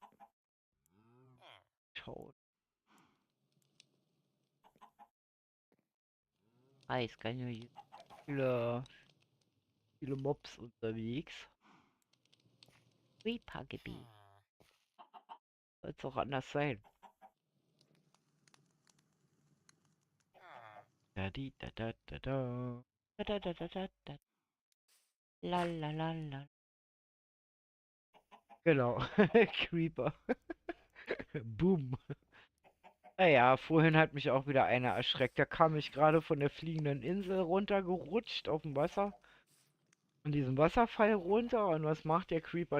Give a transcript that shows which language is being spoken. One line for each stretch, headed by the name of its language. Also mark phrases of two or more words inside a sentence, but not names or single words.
German: Schaut. Eis, kann ja hier viele Mobs unterwegs. Reaper-Gebiet. Soll es auch anders sein. Da di da da da da. Da da da da da da. La la la la. Genau. Creeper. Boom. Naja, vorhin hat mich auch wieder einer erschreckt. Da kam ich gerade von der fliegenden Insel runtergerutscht auf dem Wasser. Von diesem Wasserfall runter. Und was macht der Creeper?